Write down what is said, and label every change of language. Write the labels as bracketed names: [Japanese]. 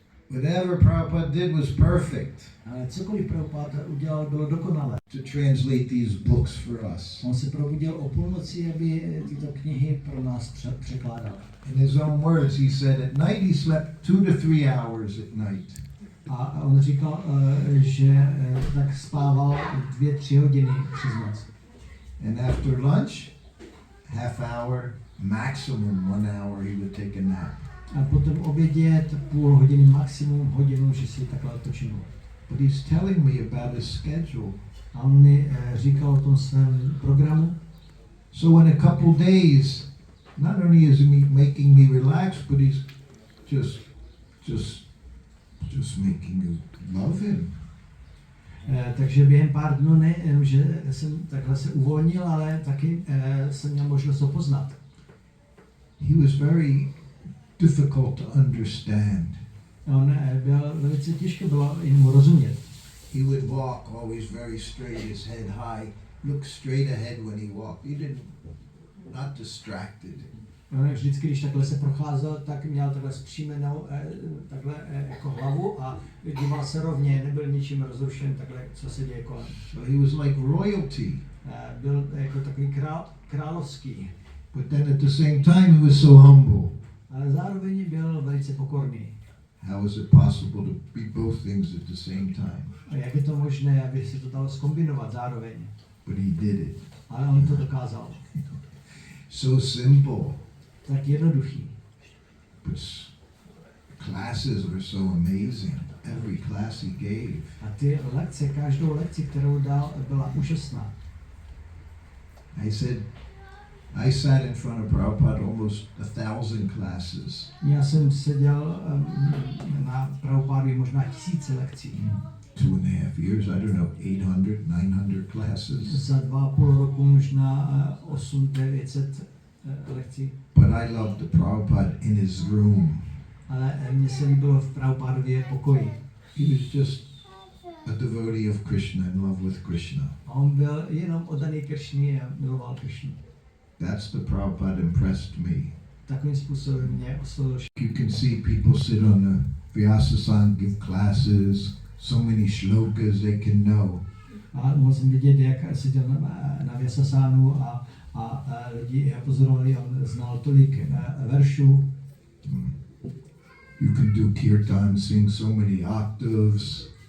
[English] Whatever Prabhupada did was perfect. [Czech] Ale cokoliv Prabhupada udělal, bylo dokonalé. [English] To translate these books for us. [Czech] On se probudil o půlnoci, aby tyto knihy pro nás překládal. [English] In his own words, he said at night he slept 2 to 3 hours at night. [Czech] A on říkal, že tak spával 2-3 hodiny přes noc. [English] And after lunch, half hour, maximum 1 hour, he would take a nap. [Czech] A potom obědě půl hodiny, maximum hodinu, že si takhle odpočinul. [English] But he's telling me about his schedule. [Czech] A on mi říkal o tom svém programu. [English] So in a couple days, not only is he making me relax, but he's just making you love him. [Czech] Takže během pár dnů nejenom, že jsem takhle se uvolnil, ale taky jsem měl možnost ho poznat. [English] He was very difficult to understand. [Czech] On byl velice těžké bylo mu rozumět. [English] He would walk always very straight, his head high, look straight ahead when he walked. He didn't, not distracted. [Czech] On vždycky, když takhle se procházel, tak měl takhle zpřímenou takhle jako hlavu a díval se rovně, nebyl ničím rozrušen, takhle, co se děje kolem. [English] So he was like royalty. [Czech] Byl jako takový královský. [English] But then at the same time he was so humble. [Czech] Ale zároveň byl velice pokorný. [English] How is it possible to be both things at the same time? [Czech] A jak je to možné, aby se to dalo zkombinovat zároveň? [English] But he did it. [Czech] Ale on to dokázal. [English] So simple. [Czech] Tak jednoduchý. [English] But classes were so amazing. Every class he gave. [Czech] A ty lekce, každou lekci, kterou dal, byla úžasná. [English] I said, I sat in front of Prabhupada almost 1,000 classes. [Czech] Já jsem seděl na Prabhupádově možná 1000 lekcí. [English] 2.5 years, I don't know, 800, 900 classes. [Czech] Za 2,5 roku možná 800-900 lekcí. [English] But I loved the Prabhupada in his room. [Czech] Ale mně se líbilo v Prabhupádově pokoji. [English] He was just a devotee of Krishna, in love with Krishna. [Czech] A on byl jenom oddaný Kršně a miloval Kršnu. [English] That's the Prabhupada impressed me. [Czech] Takovým způsobem mě oslovil. [English] You can see people sit on the Vyasa-san, give classes, so many shlokas they can know. [Czech] A mohl jsem vidět, jak seděl na Vyasasánu a lidi pozorovali, on znal tolik veršů. [English] You can do kirtan, sing so many octaves.